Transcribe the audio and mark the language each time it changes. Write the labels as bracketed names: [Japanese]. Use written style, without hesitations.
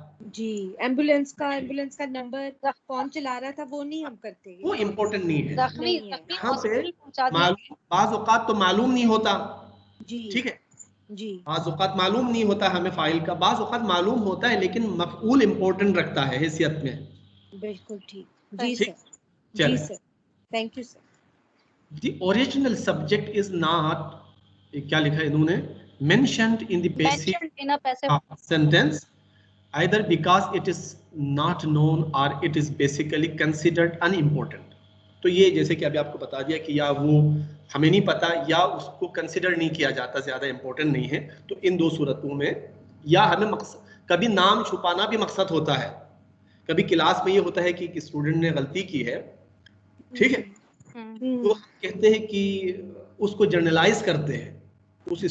[Hindi] जी, ambulance का number कौन चला रहा था वो नहीं हम करते, वो इम्पोर्टेंट नहीं है। जख्मी यहाँ पे हॉस्पिटल पहुंचा दिया। बाज़ औक़ात तो मालूम नहीं होता, जी ठीक है, जी, बाज़ औक़ात मालूम नहीं होता हमें फाइल का, बाज़ औक़ात मालूम होता है लेकिन मफ़ऊल इम्पोर्टेंट रखता है हैसियत में। बिल्कुल ठीक। जी ठीक, sir, ji sir, thank you sir. [English] The original subject is not, [Hindi] क्या लिखा है इन्होंने, [English] mentioned in the basic mentioned in a passive sentence either because it is not known or it is basically considered unimportant। [Hindi] तो ये जैसे कि अभी आपको बता दिया कि या वो हमें नहीं पता या उसको कंसिडर नहीं किया जाता, ज्यादा इंपॉर्टेंट नहीं है, तो इन दो सूरतों में या हमें मकसद, कभी नाम छुपाना भी मकसद होता है, कभी क्लास में ये होता है कि स्टूडेंट ने गलती की है, ठीक है, तो हम कहते हैं कि उसको जर्नलाइज करते हैं, उस